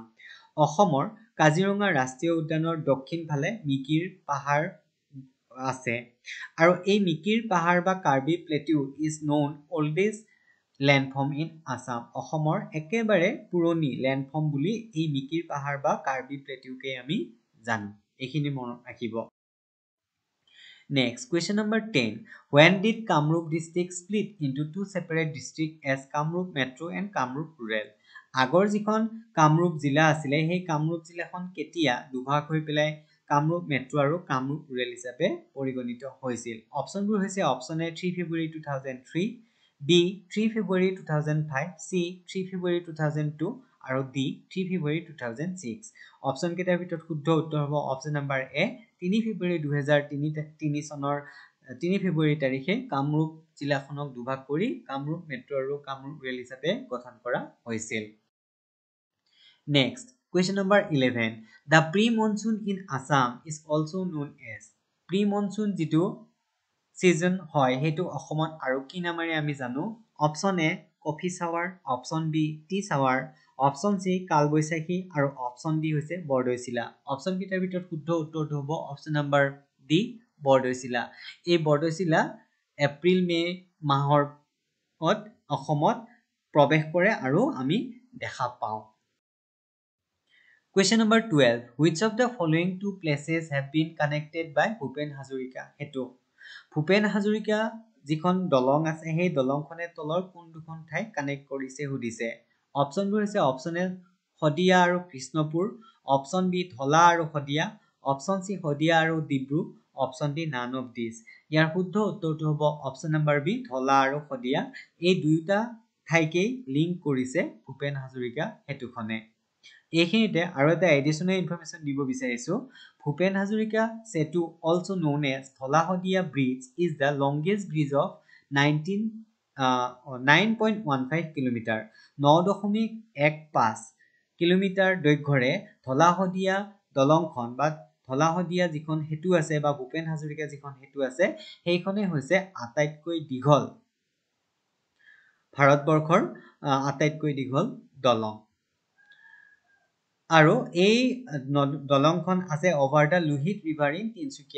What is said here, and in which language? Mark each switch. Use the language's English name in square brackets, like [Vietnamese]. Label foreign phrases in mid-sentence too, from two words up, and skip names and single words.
[Assamese] অসমৰ কাজিৰঙা ৰাষ্ট্ৰীয় উদ্যানৰ দক্ষিণ ফালে মিকিৰ পাহাৰ আছে, আৰু এই মিকিৰ পাহাৰ বা কাৰ্বি প্লেটিউ [English] is known oldest landform in Assam. [Assamese] অসমৰ একেবাৰে পুৰণি লেণ্ডফৰ্ম বুলি এই মিকিৰ পাহাৰ বা কাৰ্বি প্লেটিউকে আমি জানো। এইখিনি মনত ৰাখিব। [English] next question number [Assamese] 10, [English] when did কামৰূপ ডিষ্ট্ৰিক্ট split into two separate districts as কামৰূপ মেট্ৰ' and কামৰূপ ৰুৰেল? [Assamese] আগৰ যিখন কামৰূপ জিলা আছিলে সেই কামৰূপ জিলাখন কেতিয়া দুভাগ হৈ পেলাই কামৰূপ মেট্ৰ' আৰু কামৰূপ ৰুৰেল হিচাপে পৰিগণিত হৈছিল? অপচনবোৰ হৈছে অপচন এ 3 ফেব্ৰুৱাৰী 2003, বি 3 ফেব্ৰুৱাৰী 2005, চি 3 ফেব্ৰুৱাৰী 2002 আৰু ডি 3 ফেব্ৰুৱাৰী 2006। অপচন কেইটাৰ ভিতৰত শুদ্ধ উত্তৰ হ'ব অপচন নাম্বাৰ এ 3 ফেব্ৰুৱাৰী 2003 চনৰ 3 ফেব্ৰুৱাৰী তাৰিখে কামৰূপ জিলাখনক দুভাগ কৰি কামৰূপ মেট্ৰ' আৰু কামৰূপ ৰেল হিচাপে গঠন কৰা হৈছিল নেক্সট [English] question number 11 the pre-monsoon in Assam is also known as pre-monsoon [Assamese] যিটো season হয় হেতু অসমত আৰু কি নামেৰে আমি জানো অপচন এ [English] coffee shower [Assamese] অপচন বি [English] tea shower [Assamese] অপচন সি কালবৈশাখী আৰু অপচন ডি হৈছে বৰদৈচিলা অপচন কিটাৰ ভিতৰত শুদ্ধ উত্তৰটো হ'ব অপচন নম্বৰ ডি বৰদৈচিলা এই বৰদৈচিলা এপ্ৰিল মে মাহৰ অসমত প্ৰৱেশ কৰে আৰু আমি দেখা পাওঁ [English] Question number 12. Which of the following two places have been connected by Bhupen Hazarika Hetu? [Assamese] Bhupen Hazarika যিখন দলং আছে সেই দলংখনে তলৰ কোন দুখন ঠাই কানেক্ট কৰিছে হুদিছে অপচনবোৰ হৈছে অপচন এ হদিয়া আৰু কৃষ্ণপুৰ অপচন বি ধলা আৰু হদিয়া অপচন সি হদিয়া আৰু ডিব্ৰু অপচন ডি [English] none of this [Assamese] ইয়াৰ শুদ্ধ উত্তৰটো হ'ব অপচন নম্বৰ বি ধলা আৰু হদিয়া এই দুয়োটা ঠাইকে লিংক কৰিছে ভূপেন হাজৰিকা হেতুখনে এইখিনিতে আৰু এটা [English] additional information [Assamese] দিব বিচাৰিছো ভূপেন হাজৰিকা সেতু [English] also known as [Assamese] ধলাহদিয়া ব্ৰিজ [English] is the longest bridge of [Assamese] 9.15 কিলোমিটাৰ 9.15 কিলোমিটাৰ দৈৰ্ঘ্যৰে ধলাহদিয়া দলংখন বা ধলাহদিয়া যিখন হেতু আছে বা ভূপেন হাজৰিকা যিখন হেতু আছে সেইখনে হৈছে আটাইতকৈ দীঘল ভাৰতবৰ্ষৰ আটাইতকৈ দীঘল দলং আৰু এই দলংখন আছে [English] over the Lohit river in Tinsukia